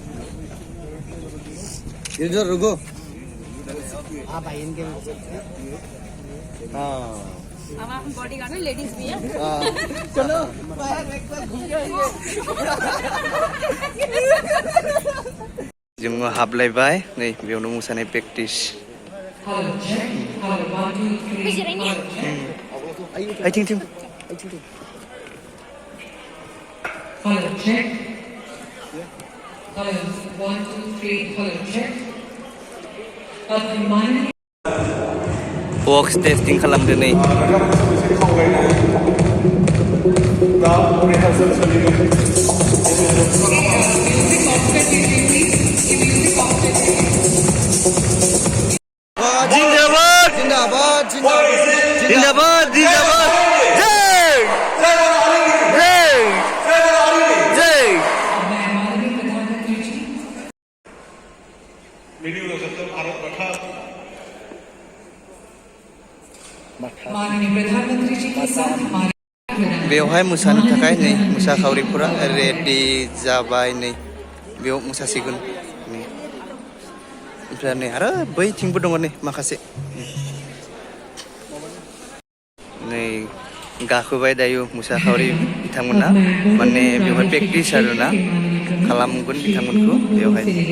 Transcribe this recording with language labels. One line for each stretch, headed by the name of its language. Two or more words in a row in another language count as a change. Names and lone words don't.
Hindi: इधर रुको हाँ भाई इनके हाँ हमारा
English: body guard
Hindi: में लेडीज भी है
Bodo: चलो जोङो हाबलायबाय नै बेयावनो मोसानाय प्रेक्टिस आइथिं थिं
English: Hello, check. Hello, 1, 2, 3, hello, check. Money.
Bodo: बक्स टेस्टिं खालामदो नै
Hindi: जिंदाबाद जिंदाबाद जिंदाबाद जिंदाबाद जय जय जय माननीय प्रधानमंत्री जी के साथ हमारे
Bodo: बेवहाय मोसानो थाखाय नै मोसाखावरिफोरा रेडि जाबाय नै बेयाव मोसासिगोन नै ओमफ्राय नै आरो बैथिंबो दङ नै माखासे नै गाखोबाय दायो मोसाखावरि बिथांमोना माने बेवहाय प्रेक्टिस आरोना खालामगोन बिथांमोनखौ बेवहाय